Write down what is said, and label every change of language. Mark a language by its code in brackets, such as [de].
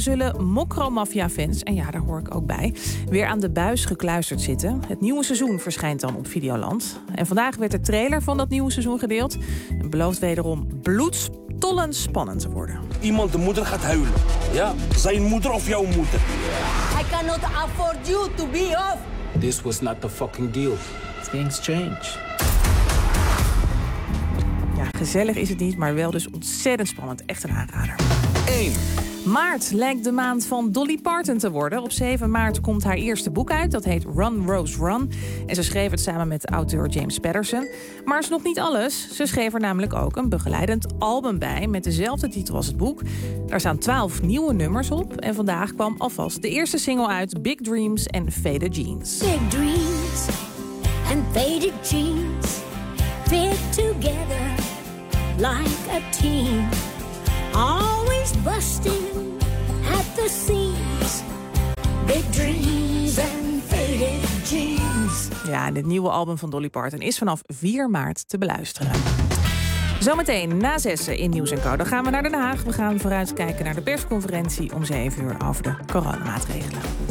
[nl] zullen Mokromafia-fans, en ja, daar hoor ik ook bij, weer aan de buis gekluisterd zitten. Het nieuwe seizoen verschijnt dan op Videoland. En vandaag werd de trailer van dat nieuwe seizoen gedeeld. Het belooft wederom bloedstollend spannend te worden. Iemand, de moeder gaat huilen. Ja, zijn moeder of jouw moeder. [en] I cannot afford you to be off. This was not the fucking deal. Things change. [nl] Ja, gezellig is het niet, maar wel dus ontzettend spannend. Echt een aanrader. 1. Maart lijkt de maand van Dolly Parton te worden. Op 7 maart komt haar eerste boek uit. Dat heet Run, Rose, Run. En ze schreef het samen met auteur James Patterson. Maar is nog niet alles. Ze schreef er namelijk ook een begeleidend album bij met dezelfde titel als het boek. Daar staan 12 nieuwe nummers op. En vandaag kwam alvast de eerste single uit, Big Dreams and Faded Jeans. [en] Big dreams and faded jeans fit together like a team. Always busting at the seams. Big dreams and faded jeans. [nl] Ja, dit nieuwe album van Dolly Parton is vanaf 4 maart te beluisteren. Zometeen na 6 in Nieuws & Co. Dan gaan we naar Den Haag. We gaan vooruitkijken naar de persconferentie om 7 uur over de coronamaatregelen.